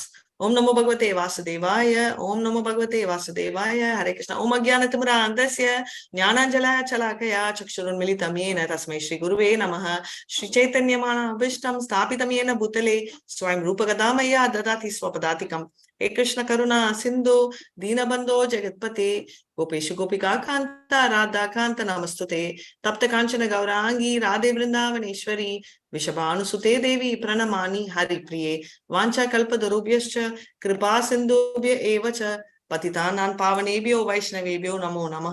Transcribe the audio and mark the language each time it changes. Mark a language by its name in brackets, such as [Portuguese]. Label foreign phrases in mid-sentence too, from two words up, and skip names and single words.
[Sanskrit] ॐ नमो भगवते वासुदेवाय ॐ नमो भगवते वासुदेवाय. हरे कृष्ण. ॐ अज्ञानतिमिरान्धस्य ज्ञानाञ्जनशलाकया चक्षुरुन्मीलितं येन तस्मै श्री गुरवे नमः. श्री चैतन्यमनोऽभीष्टं स्थापितं येन भूतले स्वयं रूपः कदा मह्यं ददाति स्वपदान्तिकम् हे कृष्ण करुणा सिंधु दीनबंधो जगत्पते गोपेशु गोपिका कांता राधा कांत नमस्तुते तप्त कांचन गौरांगी राधे वृंदावनेश्वरी विषभानुसुते देवी प्रणमामि हरिप्रिये वाञ्छा कल्पतरुभ्यश्च कृपा सिन्धुभ्य एव च पतितानां पावनेभ्यो वैष्णवेभ्यो नमो नमः।